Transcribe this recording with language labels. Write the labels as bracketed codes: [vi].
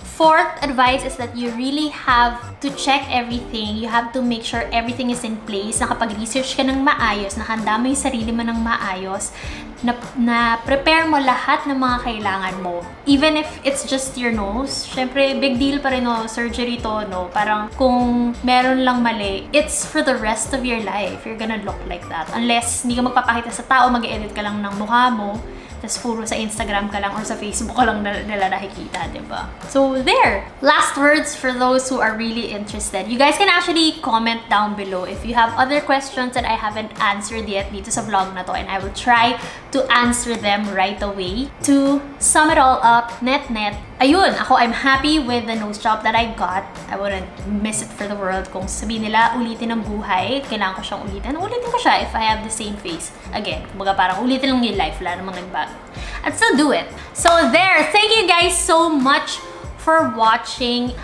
[en] Fourth advice is that you really have to check everything. You have to make sure everything is in place. [tl] Nakapag-research ka ng maayos, nakahanda mo yung sarili mo ng maayos, na prepare mo lahat ng mga kailangan mo. [en] Even if it's just your nose, [tl] syempre, [en] big deal [tl] pa rin, no? Surgery to, no? Parang kung meron lang mali, [en] it's for the rest of your life. You're gonna look like that. [tl] Unless hindi ka magpapakita sa tao, mag-edit ka lang ng mukha mo, tas puro sa Instagram ka lang or sa Facebook ka lang nila nakikita, diba? So, there! [en] Last words for those who are really interested. You guys can actually comment down below if you have other questions that I haven't answered yet [tl] dito sa vlog na to, [en] and I will try to answer them right away. To sum it all up, net-net, [tl] ayun, [en] I'm happy with the nose job that I got. I wouldn't miss it for the world. [tl] Kung sabihin nila, ulitin ang buhay, kailangan ko siyang ulitin ko siya [en] if I have the same face. [tl] Again, kumbaga parang ulitin lang yung life, wala namang nagbago. [en] I'd still do it. So there, thank you guys so much for watching.